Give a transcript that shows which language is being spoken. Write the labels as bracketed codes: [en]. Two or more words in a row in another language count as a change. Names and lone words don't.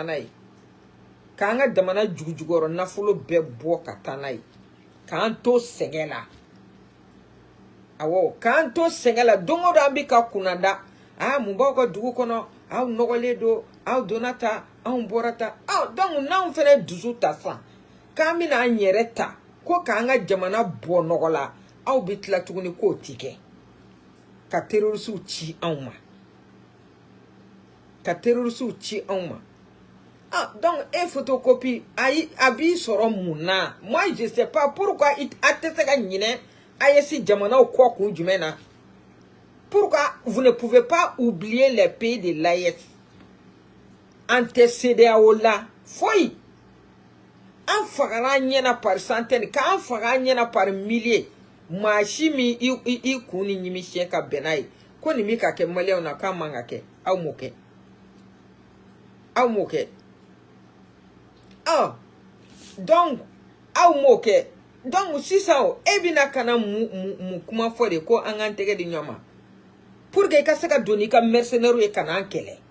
[bm] n'a ye k'an ka jamana jugujugɔrɔ nafolo bɛɛ bɔ ka taa n'a ye k'an to sɛgɛn la awɔ k'an to sɛgɛn la don o don an bi ka kunnada mun b'aw ka dugu kɔnɔ aw nɔgɔlen don aw donna ta anw bɔra ta donc n'anw fɛnɛ dusu ta san k'an bɛna an yɛrɛ ta ko k'an ka jamana bɔ nɔgɔ la aw bɛ tila tuguni k'o ti kɛ ka terroriste ci anw ma donc photocopie a b'i sɔrɔ mun na [fr] moi je sais pas pourquoi [bm] a tɛ se ka ɲinɛ AES jamanaw kɔ kun jumɛn na [fr] pourquoi vous ne pouvez pas oublier les pays de l'AES [bm] an tɛ CEDEAO la foyi an fagara ɲɛna [fr] par centaine [bm] k'an faga ɲɛna [fr] par milliers [bm] maa si min i kun ni ɲimi siɲɛ ka bɛn n'a ye ko nin bɛ ka kɛ maliyɛnw na k'a man ka kɛ aw m'o kɛ donc aw m'o kɛ donc sisan o e bɛna ka na mun kuma fɔ de ko an k'an tɛgɛ di ɲɔgɔn ma [fr] pour que [bm] i ka se ka don n'i ka mercenaires ye ka n'an kɛlɛ